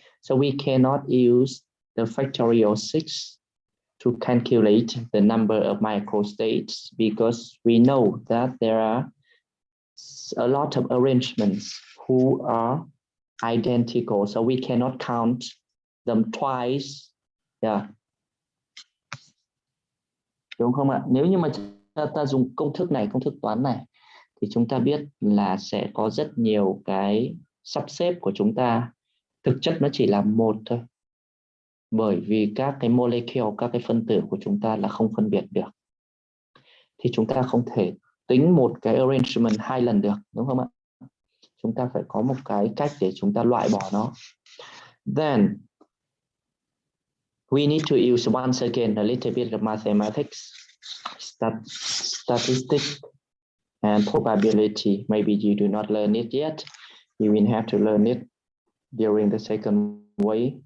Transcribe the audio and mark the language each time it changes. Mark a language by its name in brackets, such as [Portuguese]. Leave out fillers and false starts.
[English] So we cannot use the factorial 6 to calculate the number of microstates because we know that there are a lot of arrangements who are identical, so we cannot count them twice. Yeah. [Vietnamese] Đúng không ạ? Nếu như mà ta dùng công thức này, công thức toán này, thì chúng ta biết là sẽ có rất nhiều cái sắp xếp của chúng ta. Thực chất nó chỉ là một thôi. Bởi vì các cái molecule, các cái phân tử của chúng ta là không phân biệt được. Thì chúng ta không thể tính một cái arrangement 2 lần được, đúng không ạ? Chúng ta phải có một cái cách để chúng ta loại bỏ nó. [English] Then we need to use once again a little bit of mathematics, statistics, and probability. Maybe you do not learn it yet. You will have to learn it during the second way.